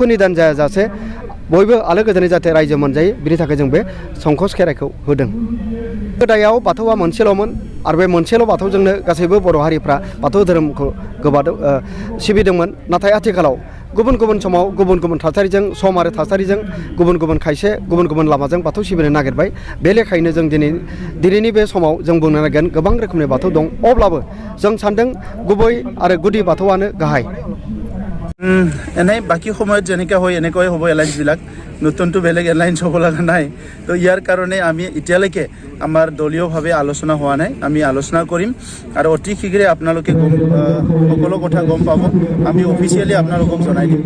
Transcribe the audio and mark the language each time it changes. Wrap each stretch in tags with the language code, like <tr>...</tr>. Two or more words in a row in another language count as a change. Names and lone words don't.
<brx>निदान जायाजासे बयबो आलो गोजोनै जाहाथे रायजो मोनजायो बिनि थाखाय जों बे संकस खेराइखौ होदों गोदायाव बाथौआ मोनसेल'मोन आरो बे मोनसेल' बाथौजोंनो गासैबो बर' हारिफ्रा बाथौ धोरोमखौ सिबिदोंमोन नाथाय आथिखालाव गुबुन गुबुन समाव गुबुन गुबुन थासारिजों सम आरो थासारिजों गुबुन खायसे गुबुन लामाजों बाथौ सिबिनो नागिरबाय बे लेखायैनो जों दिनैनि बे समाव जों बुंनो नांगोन गोबां रोखोमनि बाथौ दं अब्लाबो जों सानदों गुबै आरो गुदि बाथौआनो गाहाय</brx> <as>এনে বাকী সময়ত যেনেকৈ হয় এনেকৈ হ'ব এলায়েন্সবিলাক নতুনটো বেলেগ এলায়েন্স হ'ব লগা নাই তো ইয়াৰ কাৰণে আমি এতিয়ালৈকে আমাৰ দলীয়ভাৱে আলোচনা হোৱা নাই আমি আলোচনা কৰিম আৰু অতি শীঘ্ৰে আপোনালোকে সকলো কথা গম পাব আমি অফিচিয়েলি আপোনালোকক জনাই দিম</as>